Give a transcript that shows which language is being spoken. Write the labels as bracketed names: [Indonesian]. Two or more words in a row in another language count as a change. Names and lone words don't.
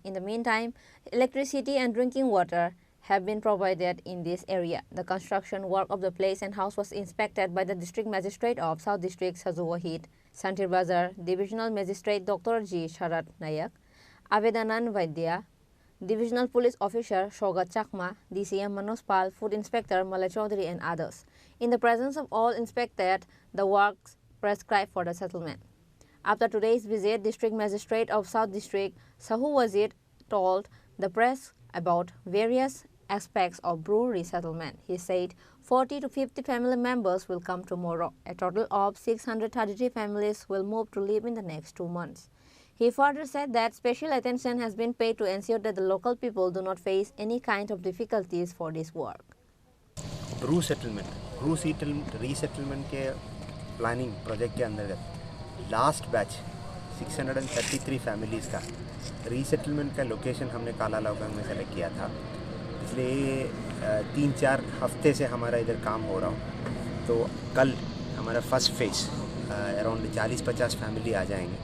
[English] In the meantime, electricity and drinking water have been provided in this area. The construction work of the place and house was inspected by the District Magistrate of South District Sajuwahit, Santir Bazar Divisional Magistrate Dr. G. Sharat Nayak, Avedanan Vaidya, Divisional Police Officer Shogat Chakma, DCM Manoj Pal, Food Inspector Malay Chaudhary and others. In the presence of all inspected, the works prescribed for the settlement. After today's visit, District Magistrate of South District Sahu Wazir told the press about various aspects of Bru resettlement. He said 40 to 50 family members will come tomorrow. A total of 633 families will move to live in the next 2 months. He further said that special attention has been paid to ensure that the local people do not face any kind of difficulties for this work. [Hindi] Bru resettlement के [English] planning project [Hindi] के अंतर्गत [English] last batch 633 families [Hindi] का रीसेटलमेंट का लोकेशन हमने काला लाउगांग में सेलेक्ट किया था। पिछले 3-4 हफ्ते से हमारा इधर काम हो रहा हो, तो कल हमारा [English] first phase around 40-50 family [Hindi] आ जाएंगे।